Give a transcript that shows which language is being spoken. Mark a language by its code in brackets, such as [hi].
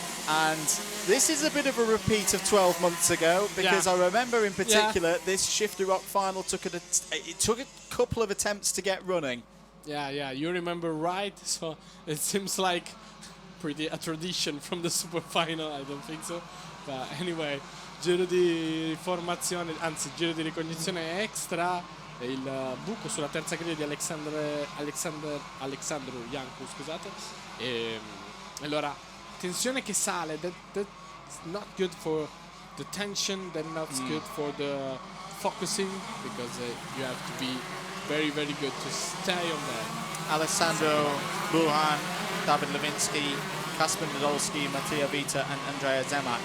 [en] And this is a bit of a repeat of 12 months ago, because I remember in particular this Shifter ROK final took a couple of attempts to get running. Yeah, you remember right, so it seems like pretty a tradition from the Superfinal. I don't think so, but anyway, [it] giro di formazione, anzi giro di ricognizione extra, e il buco sulla terza griglia di Alexandru Janku, scusate. E allora, tensione che sale, [en] that's not good for the tension, that's not good for the focusing, because you have to be very, very good to stay on that. Alessandro Buhan, David Lewinsky, Kasper Nadolski, Mattia Vita and Andrea Zemak.